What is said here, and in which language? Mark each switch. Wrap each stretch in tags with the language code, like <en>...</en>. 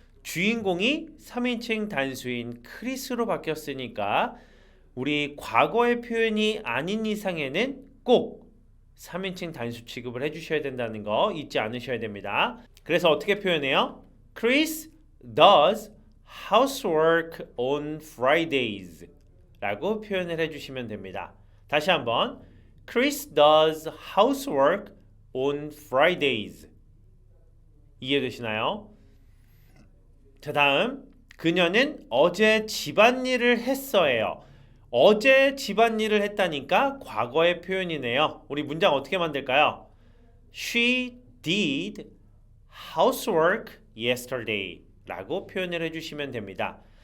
<ko>주인공이 3인칭 단수인 크리스로 바뀌었으니까 우리 과거의 표현이 아닌 이상에는 꼭 3인칭 단수 취급을 해주셔야 된다는 거 잊지 않으셔야 됩니다. 그래서 어떻게 표현해요?</ko> <en>Chris does housework on Fridays</en> <ko>라고 표현을 해주시면 됩니다. 다시 한번</ko> <en>Chris does housework on Fridays.</en> <ko>이해되시나요? 자, 다음. 그녀는 어제 집안일을 했어요. 어제 집안일을 했다니까 과거의 표현이네요. 우리 문장 어떻게 만들까요?</ko> <en>She did housework yesterday</en> <ko>라고 표현을 해주시면 됩니다.</ko>